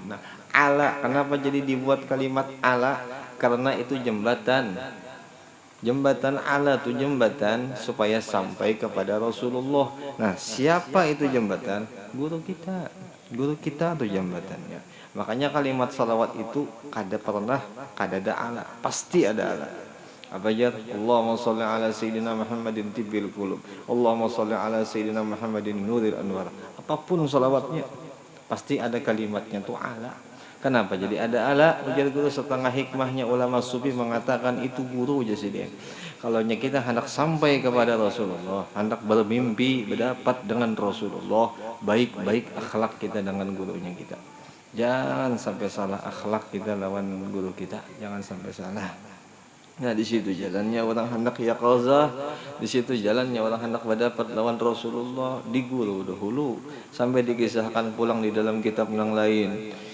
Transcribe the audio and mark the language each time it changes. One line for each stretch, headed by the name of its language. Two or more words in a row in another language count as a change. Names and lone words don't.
Indonesian: Nah, ala kenapa jadi dibuat kalimat ala? Karena itu jembatan. Jembatan ala itu jembatan supaya sampai kepada Rasulullah. Nah, siapa itu jembatan? Guru kita. Guru kita itu jembatannya.
Banjar: Makanya kalimat salawat itu kada pernah kada ada ala, pasti ada ala. Apa aja?
Arabic: اللهم صل على سيدنا محمد طب القلوب. اللهم صل على سيدنا محمد نور الأنوار.
Indonesian: Apapun salawatnya pasti ada kalimatnya tuh ala. Kenapa jadi ada ala?
Banjar: Ujar guru, setengah hikmahnya ulama sufi mengatakan itu guru aja sih dia.
Indonesian: Kalau kita hendak sampai kepada Rasulullah,
Banjar: hendak bermimpi berdapat dengan Rasulullah, baik-baik akhlak kita dengan gurunya kita. Jangan sampai salah akhlak kita lawan guru kita, jangan sampai salah. Nah, di situ jalannya orang hendak yaqazah, di situ jalannya orang hendak berdapat lawan Rasulullah di guru dahulu, sampai dikisahkan pulang di dalam kitab yang lain.